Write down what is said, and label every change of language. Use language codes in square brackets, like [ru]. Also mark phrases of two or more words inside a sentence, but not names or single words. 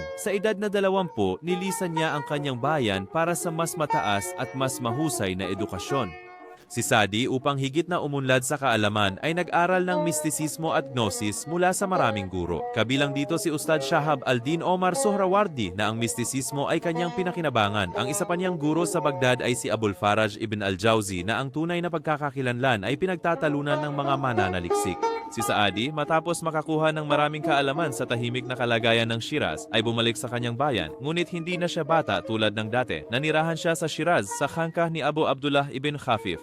[tl] Sa edad na 20, nilisan niya ang kanyang bayan para sa mas mataas at mas mahusay na edukasyon. Si Saadi, upang higit na umunlad sa kaalaman, ay nag-aral ng mistisismo at gnosis mula sa maraming guro. Kabilang dito si Ustad Shahab al-Din Omar Sohrawardi na ang mistisismo ay kanyang pinakinabangan. Ang isa pa niyang guro sa Baghdad ay si Abul Faraj ibn al-Jawzi na ang tunay na pagkakakilanlan ay pinagtatalunan ng mga mananaliksik. Si Saadi, matapos makakuha ng maraming kaalaman sa tahimik na kalagayan ng Shiraz, ay bumalik sa kanyang bayan, ngunit hindi na siya bata tulad ng dati. Nanirahan siya sa Shiraz sa khangkah ni Abu Abdullah ibn Khafif.